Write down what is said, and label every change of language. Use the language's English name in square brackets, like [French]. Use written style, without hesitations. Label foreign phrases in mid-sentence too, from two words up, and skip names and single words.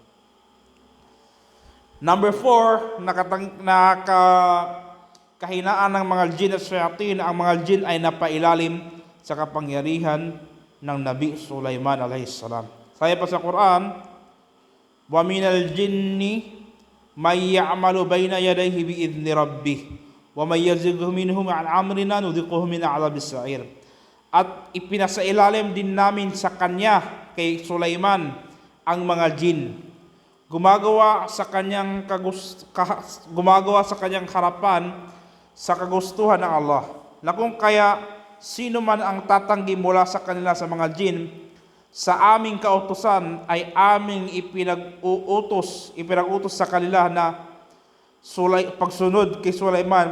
[Filipino] Number 4, kahinaan ng mga jin at shayatin. Ang mga jin ay napailalim sa kapangyarihan ng Nabi Sulaiman [Arabic] عليه السلام. [Filipino] Sabi pa sa Quran, [Arabic] ومن الجن من يعمل بين يديه بإذن ربه ومن يزغ منهم عن أمرنا نذقه من عذاب السعير. [Filipino] At ipinasailalim din namin sa kanya, kay Sulaiman, ang mga jin, gumagawa sa kanyang harapan sa kagustuhan ng Allah. Na kung kaya sino man ang tatanggi mula sa kanila sa mga jin, sa aming kautusan ay aming ipinag-utos sa kanila na pagsunod kay Sulaiman.